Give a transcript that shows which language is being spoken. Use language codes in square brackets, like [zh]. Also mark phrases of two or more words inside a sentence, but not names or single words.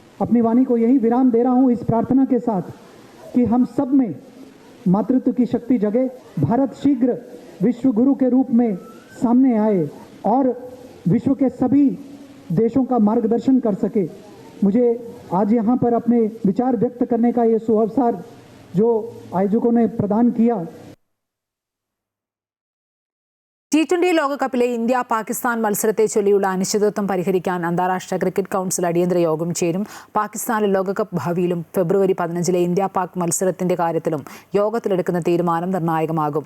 [hi] अपनी वाणी को यही विराम दे रहा हूं इस प्रार्थना के साथ कि हम सब में मातृत्व की शक्ति जगे, भारत शीघ्र विश्व गुरु के रूप में सामने आए और विश्व के सभी देशों का मार्गदर्शन कर सके। मुझे आज यहाँ पर अपने विचार व्यक्त करने का ये सुअवसर जो आयोजकों ने प्रदान किया। [ml] T20 ലോകകപ്പിലെ ഇന്ത്യ പാകിസ്ഥാൻ മത്സരത്തെ ചൊല്ലിയുള്ള അനിശ്ചിതത്വം പരിഹരിക്കാൻ അന്താരാഷ്ട്ര ക്രിക്കറ്റ് കൗൺസിൽ അടിയന്തര യോഗം ചേരും. പാകിസ്ഥാനിലെ ലോകകപ്പ് ഭാവിയിലും ഫെബ്രുവരി 15 ഇന്ത്യ പാക് മത്സരത്തിന്റെ കാര്യത്തിലും യോഗത്തിലെടുക്കുന്ന തീരുമാനം നിർണായകമാകും.